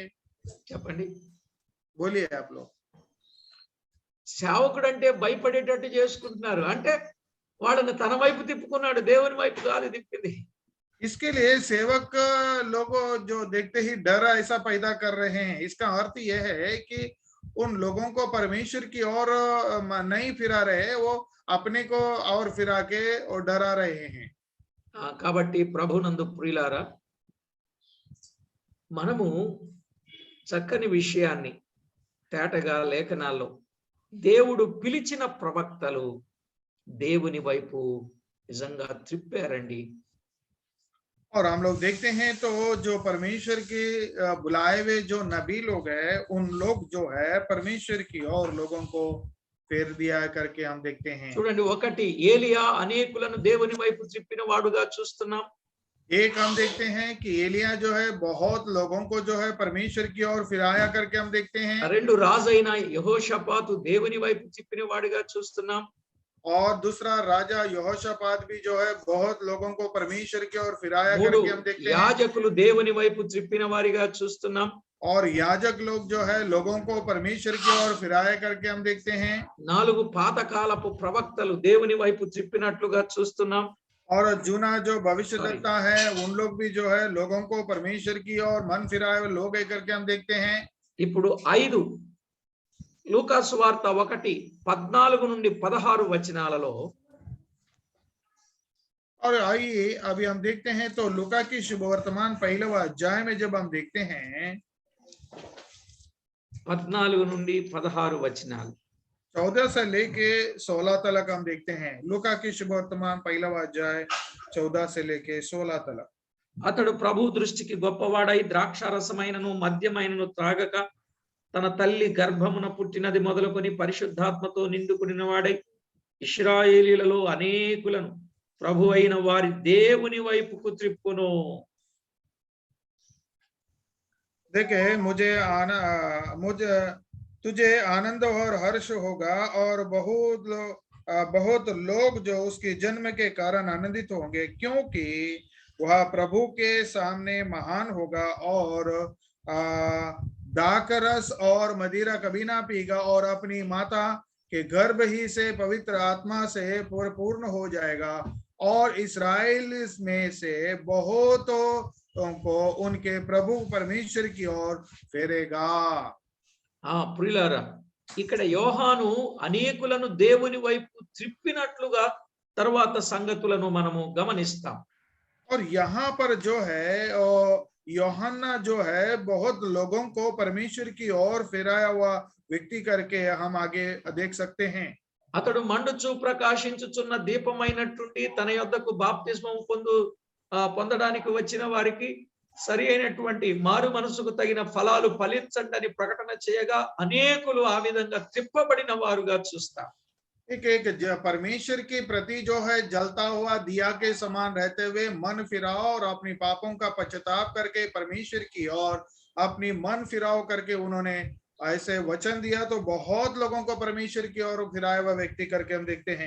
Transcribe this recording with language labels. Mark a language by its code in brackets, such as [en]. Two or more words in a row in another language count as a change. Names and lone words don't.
[te] చెప్పండి. [hi] बोलिए आप लोग। [te] సేవకుడు అంటే భయపడేటట్టు చేసుకుంటున్నారు, అంటే వాడిని తన వైపు తిప్పుకున్నాడు, దేవుని వైపు కాదు తిప్పింది. [hi] इसके लिए सेवक लोग जो देखते ही डर ऐसा पैदा कर रहे हैं, इसका अर्थ यह है कि उन लोगों को परमेश्वर की ओर नहीं फिरा रहे, वो अपने को और फिरा के और डरा रहे हैं। [te] కాబట్టి ప్రభునందు ప్రియులారా, మనము చక్కని విషయాన్ని తేటగా లేఖనాల్లో దేవుడు పిలిచిన ప్రవక్తలు దేవుని వైపు నిజంగా త్రిప్పారండి. [hi] और हम लोग देखते हैं तो जो परमेश्वर के बुलाए हुए जो नबी लोग हैं, उन लोग जो है परमेश्वर की और लोगों को फेर दिया करके हम देखते हैं। [te] చూడండి, ఒకటి ఏలియా అనేకులను దేవుని వైపు త్రిప్పిన వాడుగా చూస్తున్నాం. [hi] एक हम देखते हैं कि एलिया जो है बहुत लोगों को जो है परमेश्वर की ओर फिराया करके हम देखते हैं। [te] రెండు రాజైన యెహోషాపాతు దేవుని వైపు త్రిప్పిన వాడుగా చూస్తున్నాం. [hi] और दूसरा राजा यहोशापात भी जो है बहुत लोगों को परमेश्वर की ओर फिराया [te] మూడు [hi] करके हम देखते हैं। [te] యాజకులు దేవుని వైపు త్రిప్పిన వారిగా చూస్తున్నాం. [hi] और याजक लोग जो है लोगों को परमेश्वर की ओर फिराया करके हम देखते हैं। [te] నాలుగు పాతకాలపు ప్రవక్తలు దేవుని వైపు త్రిప్పినట్లుగా చూస్తున్నాం. [hi] और जूना जो भविष्यद्वक्ता है उन लोग भी जो है लोगों को परमेश्वर की ओर मन फिराए हुए लोग है करके हम देखते हैं। [te] ఇప్పుడు 5 లూకా సువార్త 1:14-16 వచనాలలో [hi] और आइए अभी हम देखते हैं तो लूका की शुभ वर्तमान पहले अध्याय में जब हम देखते हैं [te] 14-16 వచనాలు [hi] 14 से लेके 16 तक हम देखते हैं। लूका की शुभ वर्तमान पहला अध्याय 14 से लेके 16 तक। [te] అతడు ప్రభు దృష్టికి గొప్పవాడై ద్రాక్షారసమైనను మద్యమైనను త్రాగక తన తల్లి గర్భమున పుట్టినది మొదలుకొని పరిశుద్ధాత్మతో నిండుకునివాడై ఇశ్రాయేలీలలో అనేకులను ప్రభు అయిన వారి దేవుని వైపుకు త్రిప్పును. [hi] देखे मुझे तुझे आनंद और हर्ष होगा और बहुत लोग जो उसके जन्म के कारण आनंदित होंगे, क्योंकि वह प्रभु के सामने महान होगा और दाखरस और मदिरा कभी ना पीगा और अपनी माता के गर्भ ही से पवित्र आत्मा से पूर्ण हो जाएगा और इस्राएल में से बहुतों को उनके प्रभु परमेश्वर की ओर फेरेगा। [te] ప్రియులారా, ఇక్కడ యోహాను అనేకులను దేవుని వైపు త్రిప్పినట్లుగా తర్వాత సంగతులను మనము గమనిస్తాం. [hi] और यहाँ पर जो है यूहन्ना जो है बहुत लोगों को परमेश्वर की ओर फिराया हुआ व्यक्ति करके हम आगे देख सकते हैं। [te] అతడు మండుచు ప్రకాశించుచున్న దీపమైనట్టుండి తన యొద్దకు బాప్తిస్మము పొందడానికి వచ్చిన వారికి సరి అయినటువంటి మారు మనసుకు తగిన ఫలాలు ఫలించండి అని ప్రకటన చేయగా అనేకులు ఆ విధంగా త్రిప్పబడిన వారుగా చూస్తాం. [hi] एक परमेश्वर के प्रति जो है जलता हुआ दिया के समान रहते हुए मन फिराओ और अपनी पापों का पश्चाताप करके परमेश्वर की ओर अपनी मन फिराओ करके उन्होंने ऐसे वचन दिया, तो बहुत लोगों को परमेश्वर की ओर फिराया हुआ व्यक्ति करके हम देखते हैं।